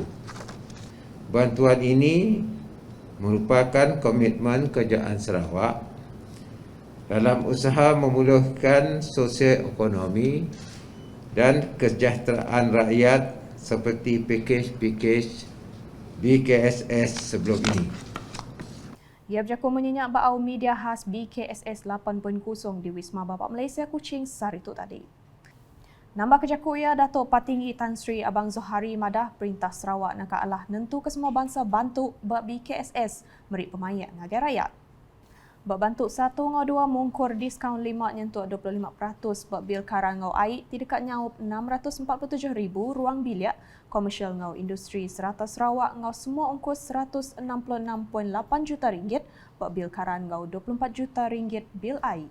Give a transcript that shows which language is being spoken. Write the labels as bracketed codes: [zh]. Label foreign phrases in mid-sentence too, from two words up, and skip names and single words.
[ms] Bantuan ini merupakan komitmen Kerajaan Sarawak dalam usaha memulihkan sosioekonomi dan kesejahteraan rakyat seperti pakej-pakej BKSS sebelum ini. [iba] Ia berjakung menyenyak bau media khas BKSS 8.0 di Wisma Bapak Malaysia Kuching sehari itu tadi. Nambah kejakuk ia Datuk Patinggi Tan Sri Abang Zohari madah Perintah Sarawak nak alah nentu ke semua bangsa bantu bak BKSS meri pemayak ngagai rakyat. Bak bantu 1 ngau 2 mungkur diskaun 5 nyentuh 25% bak bil karang ngau air di dekat nyaup 647,000 ruang biliak komersial ngau industri serata Sarawak ngau semua ongkos RM166.8 juta bak bil karang ngau RM24 juta bil air.